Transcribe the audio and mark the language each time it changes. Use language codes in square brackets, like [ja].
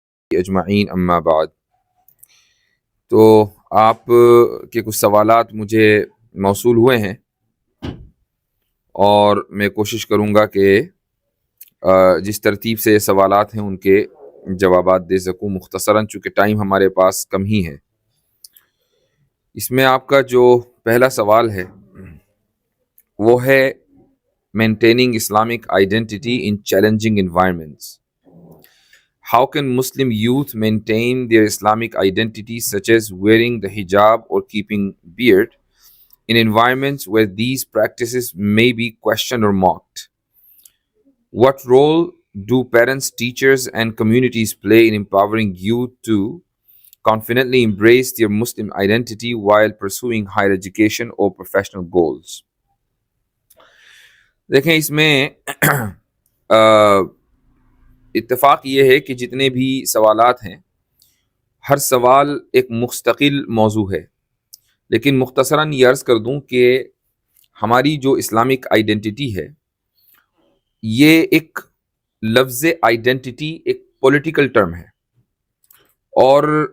[ur] اجمعین، اما بعد. تو آپ کے کچھ سوالات مجھے موصول ہوئے ہیں اور میں کوشش کروں گا کہ جس ترتیب سے سوالات ہیں ان کے جوابات دے سکوں مختصراً، چونکہ ٹائم ہمارے پاس کم ہی ہے. اس میں آپ کا جو پہلا سوال ہے وہ ہے [en] Maintaining Islamic identity in challenging environments. How can Muslim youth maintain their Islamic identity, such as wearing the hijab or keeping beard, in environments where these practices may be questioned or mocked? What role do parents, teachers, and communities play in empowering youth to confidently embrace their Muslim identity while pursuing higher education or professional goals? [ur] دیکھیں، اس میں اتفاق یہ ہے کہ جتنے بھی سوالات ہیں ہر سوال ایک مستقل موضوع ہے، لیکن مختصراً یہ عرض کر دوں کہ ہماری جو اسلامک آئیڈینٹی ہے یہ ایک لفظ آئیڈینٹی ایک پولیٹیکل ٹرم ہے، اور